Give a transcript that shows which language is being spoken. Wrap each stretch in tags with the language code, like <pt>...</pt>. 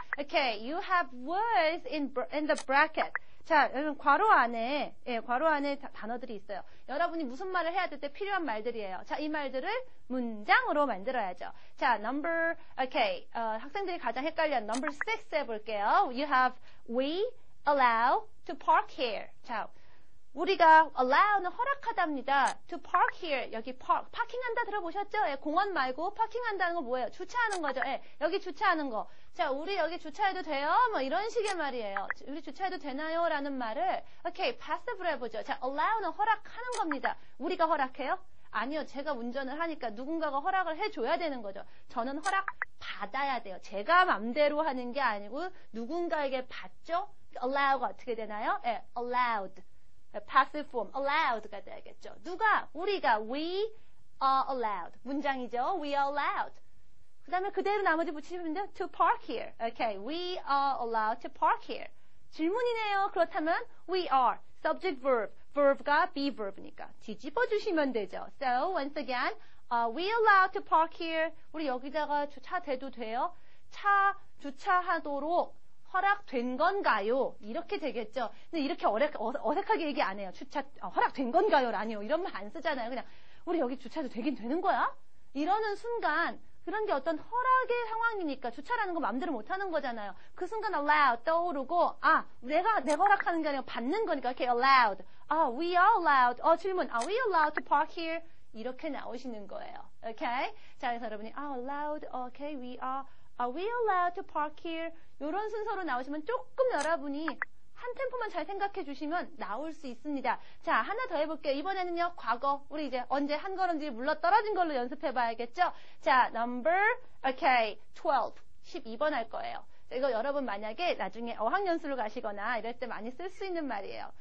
<en>Okay, you have words in the bracket.</en> <ko>자, 여러분 괄호 안에 단어들이 있어요. 여러분이 무슨 말을 해야 될 때 필요한 말들이에요. 자, 이 말들을 문장으로 만들어야죠. 자, 학생들이 가장 헷갈려하는 number 6 해볼게요.</ko> <en>You have, we allow to park here.</en> <ko>자, 우리가 allow는 허락하답니다.</ko> <en>to park here.</en> <ko>여기 파킹한다 들어보셨죠? 예, 공원 말고 파킹한다는 거 뭐예요? 주차하는 거죠. 예, 여기 주차하는 거. 자, 우리 여기 주차해도 돼요? 뭐 이런 식의 말이에요. 우리 주차해도 되나요? 라는 말을 passive로 해보죠. 자, allow는 허락하는 겁니다. 우리가 허락해요? 아니요. 제가 운전을 하니까 누군가가 허락을 해줘야 되는 거죠. 저는 허락 받아야 돼요. 제가 맘대로 하는 게 아니고 누군가에게 받죠? allow가 어떻게 되나요? 예, allowed. passive form, allowed가 돼야겠죠. 누가? 우리가.</ko> <en>We are allowed.</en> <ko>문장이죠.</ko> <en>We are allowed.</en> <ko>그 다음에 그대로 나머지 붙이시면 돼요.</ko> <en>To park here. Okay, we are allowed to park here.</en> <ko>질문이네요. 그렇다면</ko> <en>we are. subject verb.</en> <ko>verb가 be verb니까. 뒤집어 주시면 되죠.</ko> <en>So, once again, we allowed to park here.</en> <ko>우리 여기다가 차 대도 돼요? 차 주차하도록 허락된 건가요? 이렇게 되겠죠. 근데 이렇게 어색하게 얘기 안 해요. 허락된 건가요? 아니요. 이런 말 안 쓰잖아요. 그냥 우리 여기 주차도 되긴 되는 거야? 이러는 순간 그런 게 어떤 허락의 상황이니까 주차라는 거 마음대로 못 하는 거잖아요. 그 순간 allow 떠오르고 내가 허락하는 게 아니라 받는 거니까 이렇게 allowed.</ko> <en>We are allowed.</en> <ko>질문.</ko> <en>Are we allowed to park here?</en> <ko>이렇게 나오시는 거예요.</ko> <en>Okay?</en> <ko>자, 그래서 여러분이</ko> <en>allowed, okay, are we allowed to park here?</en> <ko>이런 순서로 나오시면 조금 여러분이 한 템포만 잘 생각해 주시면 나올 수 있습니다. 자, 하나 더 해볼게요. 이번에는요, 과거. 우리 이제 언제 한 걸음씩 물러 떨어진 걸로 연습해 봐야겠죠? 자, okay, 12번 할 거예요. 이거 여러분 만약에 나중에 어학연수를 가시거나 이럴 때 많이 쓸 수 있는 말이에요.</ko>